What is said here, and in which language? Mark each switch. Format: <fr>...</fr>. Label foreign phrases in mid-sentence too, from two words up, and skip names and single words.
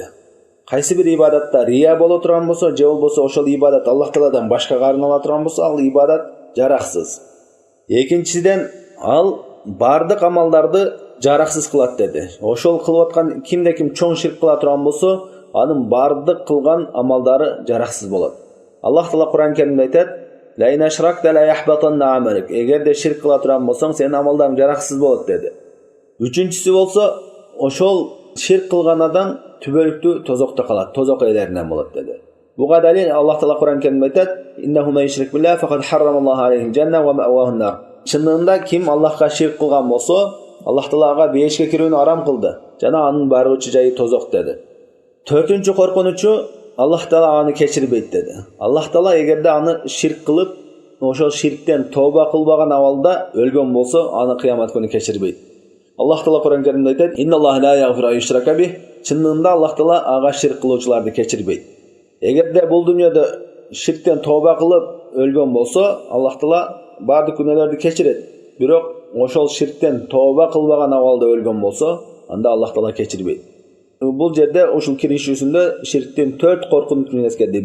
<ky>Кайсы бир ибадатта рия боло турган болсо, же болбосо ошол ибадат Аллах Тааладан башкага арнала турган болсо, ал ибадат жараксыз. Экинчиден, ал бардык амалдарды жараксыз кылат деди. Ошол кылып аткан кимде ким чоң ширк кыла турган болсо, анын бардык кылган амалдары жараксыз болот. Аллах Таала Кур'ан Керимде айтат:</ky> <ar>"لئن أشركت ليحبطن عملك."</ar> <ky>Эгерде ширк кыла турган болсоң, сенин амалдарың жараксыз болот деди. Үчүнчүсү болсо, ошол ширк кылган адам түбөлүктүү тозокто калат, тозок ээлеринен болот деди. Буга далил Аллах Таала Кур'ан Керимде айтат:</ky> <ar>"إنه من يشرك بالله فقد حرم الله عليه الجنة ومأواه النار."</ar> <ky>Чынында ким Аллахка ширк кылган болсо, Аллах Таала ага бейишке кирүүнү арам кылды жана анын баргычы жайы тозок деди. Төртүнчү коркунучу Аллах Таала аны кечирбейт деди. Аллах Таала эгерде аны ширк кылып, ошол ширктен тооба кылбаган абалда өлгөн болсо, аны кыямат күнү кечирбейт. Аллах Таала Кур'ан Керимде айтат:</ky> <ar>"إن الله لا يغفر أن يشرك به."</ar> <ky>Чынында Аллах Таала ага ширк кылуучуларды кечирбейт. Эгерде бул дүйнөдө ширктен тооба кылып өлгөн болсо, Аллах Таала бардык күнөөлөрдү кечирет. Бирок ошол ширктен тооба кылбаган абалда өлгөн болсо, анда Аллах Таала кечирбейт. Бул жерде ушул киришүүсүндө ширктин 4 коркунучун эскерди.</ky>